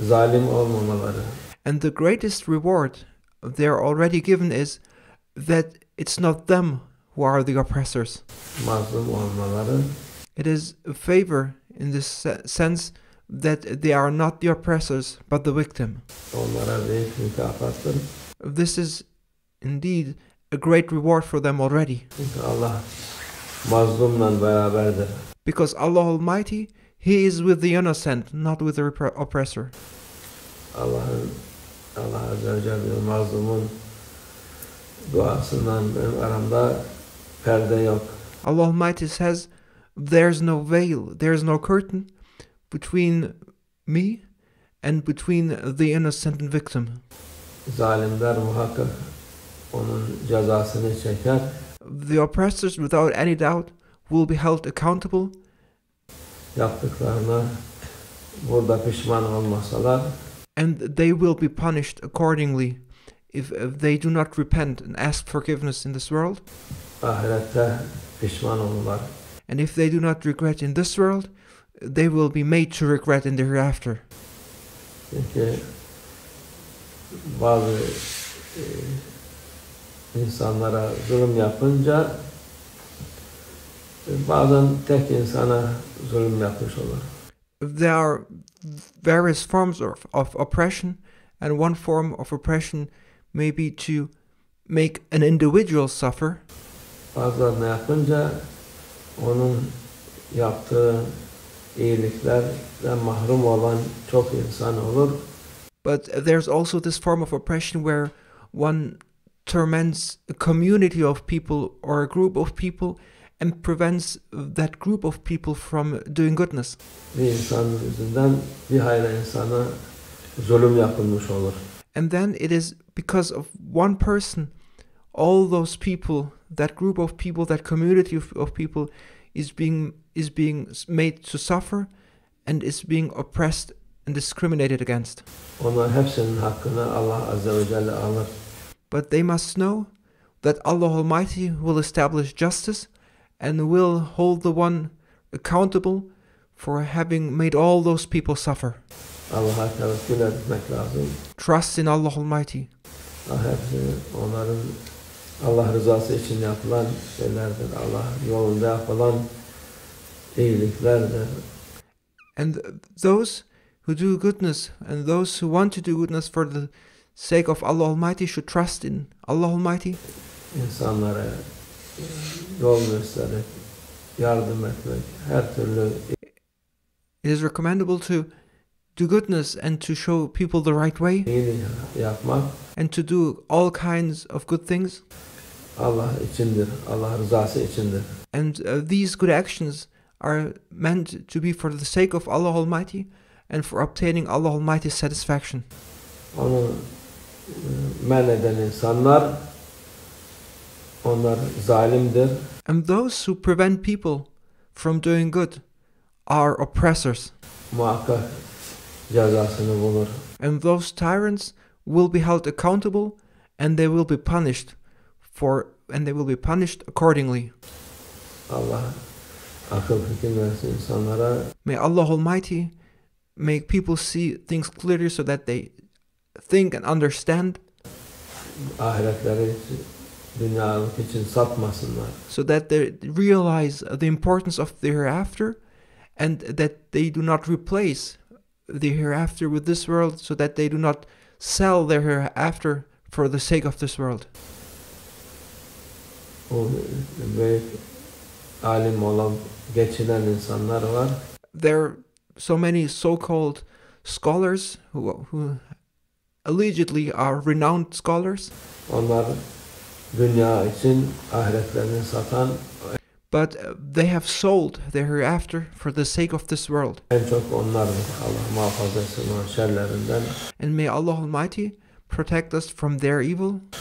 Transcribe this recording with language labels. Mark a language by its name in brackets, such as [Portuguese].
[English] And the greatest reward they are already given is that it's not them who are the oppressors. [Turkish] mazlum olmaları, [English] It is a favor in this sense that they are not the oppressors but the victim. [Turkish] onlara büyük mükafattır. [English] This is indeed a great reward for them already. [Turkish] Çünkü Allah mazlumla beraberdir. [English] Because Allah Almighty, He is with the innocent, not with the oppressor. [Turkish] Allah Azze ve Celle mazlumun duasından benim aramda perde yok. [English] Allah Almighty says, there's no veil, there's no curtain between me and between the innocent and victim. [Turkish] Zalimler muhakkak onun cezasını çeker. [English] The oppressors, without any doubt, will be held accountable. [Turkish] Yaptıklarına burada pişman olmasalar, [English] And they will be punished accordingly if they do not repent and ask forgiveness in this world. [Turkish] ahirette pişman olurlar. [English] And if they do not regret in this world, they will be made to regret in the hereafter. [Turkish] Çünkü bazı insanlara zulüm yapınca bazen tek insana zulüm yapmış olur. [English] There are various forms of oppression, and one form of oppression may be to make an individual suffer. [Turkish] Bazılarına yapınca onun yaptığı iyiliklerden mahrum olan çok insan olur. [English] But there's also this form of oppression where one torments a community of people or a group of people and prevents that group of people from doing goodness. [Turkish] Bir insan yüzünden bir hayli insana zulüm yapılmış olur. [English] And then it is because of one person, all those people, that group of people, that community of people is being made to suffer and is being oppressed and discriminated against. [Turkish] Onlar hepsinin hakkını Allah Azze ve Celle alır. [English] But they must know that Allah Almighty will establish justice and will hold the one accountable for having made all those people suffer. [Turkish] Allah'a tevekkül etmek lazım. [English] Trust in Allah Almighty. [Turkish] Hepsi onların Allah rızası için yapılan şeylerdir. Allah yolunda yapılan iyiliklerdir. [English] And those who do goodness and those who want to do goodness for the sake of Allah Almighty should trust in Allah Almighty. [Turkish] İnsanlara yol gösterip yardım etmek, her türlü [English] It is recommendable to do goodness and to show people the right way [Turkish] iyiliği yapmak [English] and to do all kinds of good things. [Turkish] Allah içindir, Allah rızası içindir. [English] And these good actions are meant to be for the sake of Allah Almighty and for obtaining Allah Almighty's satisfaction. [Turkish] Onu men eden insanlar, onlar zalimdir. [English] And those who prevent people from doing good are oppressors. [Turkish] Muhakkak cezasını bulur. [English] And those tyrants will be held accountable and they will be punished accordingly. [Turkish] Allah akıl fikir versin insanlara. [English] May Allah Almighty make people see things clearly so that they think and understand, [Turkish] Ahiretleri dünyalık için satmasınlar. [English] so that they realize the importance of the hereafter and that they do not replace the hereafter with this world, so that they do not sell their hereafter for the sake of this world. [Turkish] O büyük alim olan geçinen insanlar var. [English] There are so many so-called scholars who allegedly are renowned scholars, [Turkish] Onlar dünya için ahiretlerini satan, [English] but they have sold their hereafter for the sake of this world. [Turkish] en çok onlardır. Allah muhafaza etsin o şerlerinden. [English] And may Allah Almighty protect us from their evil.